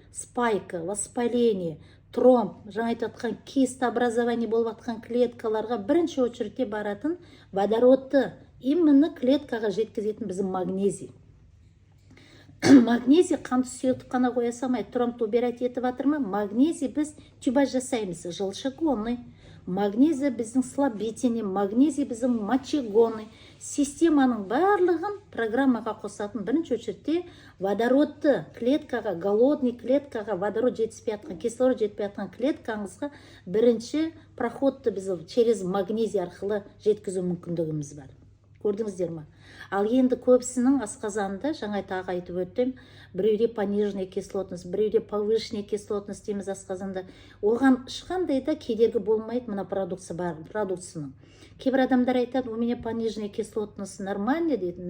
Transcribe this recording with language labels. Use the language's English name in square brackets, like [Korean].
[Kazakh] Спайка, воспаление, тромб, жаңа айтқан кист образование болып атқан клеткаларға бірінші очередте баратын водородты именно клеткаға жеткізетін біздің магнезий. Магнезий қанды сұйылтып қана қоя салмайды, тромбты [Russian] убирать [Kazakh] етіп жатыр ма? Магнезий біз тюбаж жасаймыз, [Russian] желчегонный. [Kazakh] Магнезий біздің [Russian] слабительный, [Kazakh] магнезий біздің [Russian] мочегонный. [Kazakh] Системаның барлығын программаға қосатын бірінші очередте водородты клеткаға, [Russian] голодный [Kazakh] клеткаға, водород жетіспей атқан, кислород жетпей атқан клеткаңызға бірінші проходты біз через магнезий арқылы жеткізу мүмкіндігіміз бар. Көрдіңіздер ма? Ал енді көбісінің асқазанында, жаңа тағы айтып өттім, біреуде [Russian] пониженная кислотность, [Kazakh] біреуде [Russian] повышенная кислотность [Kazakh] дейміз асқазанда. Оған ешқандай да кедергі болмайды мына продукцияның. Кейбір адамдар айтады, [Russian] у меня пониженная кислотность нормально [Kazakh] дейді.